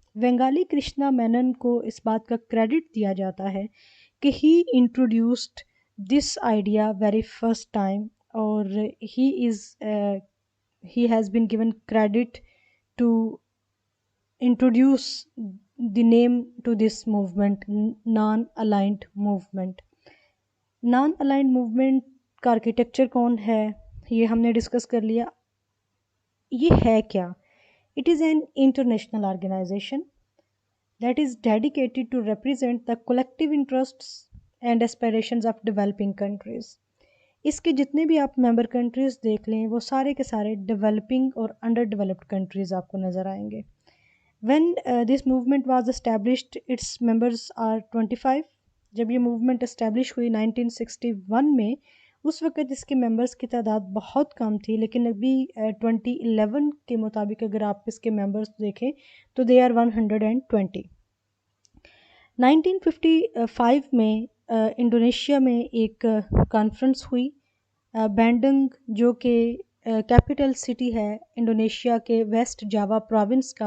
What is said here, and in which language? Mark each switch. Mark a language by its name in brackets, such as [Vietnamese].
[English] Vengalil Krishna Menon [Urdu] کو اس بات کا کریڈٹ دیا جاتا ہے کہ [English] He introduced this idea very first time, اور he has been given credit to introduce the name to this movement, non-aligned movement. [Urdu] non-aligned movement کا آرکیٹیکچر کون ہے یہ ہم نے ڈسکس کر لیا. یہ ہے کیا؟ [English] It is an international organization that is dedicated to represent the collective interests and aspirations of developing countries. [Urdu] اس کے جتنے بھی آپ ممبر کنٹریز دیکھ لیں وہ سارے کے سارے ڈیولپنگ اور انڈر ڈیولپڈ کنٹریز آپ کو نظر آئیں گے. [English] When this movement was established, its members are 25. [Urdu] جب یہ موومنٹ اسٹیبلش ہوئی 1961 میں، اس وقت اس کے ممبرس کی تعداد بہت کم تھی، لیکن ابھی 2011 کے مطابق اگر آپ اس کے ممبرس دیکھیں تو [English] they are 120. [Urdu] 1955 میں انڈونیشیا میں ایک کانفرنس ہوئی، بینڈنگ جو کہ کیپٹل سٹی ہے انڈونیشیا کے ویسٹ جاوا پروونس کا.